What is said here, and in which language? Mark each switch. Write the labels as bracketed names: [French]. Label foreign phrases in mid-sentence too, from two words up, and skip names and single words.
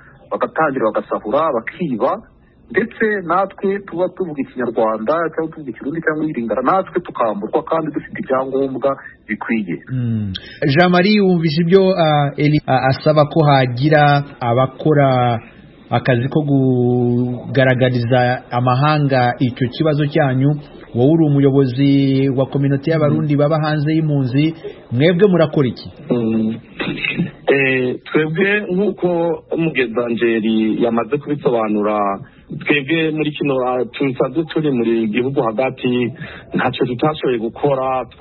[Kinyarwanda] bagatangira bagasahura bakiba, ndetse natwe tuba tuvuga ikinyarwanda cyangwa tuvuga ikirundi cyangwa iringara natwe tukamburwa kandi dufite ibyangombwa bikwiye. Jean Marie, wumvise ibyo Eli asaba ko hagira abakora akazi ko kugaragariza amahanga icyo kibazo cyanyu. Wowe uri umuyobozi wa community y'abarundi baba hanze y'impunzi, mwebwe murakora iki? Twebwe nk'uko Mugezanjeri yamaze kubisobanura, twebwe muri kino tusanzwe turi muri gihugu hagati ntacyo tutashoboye gukora.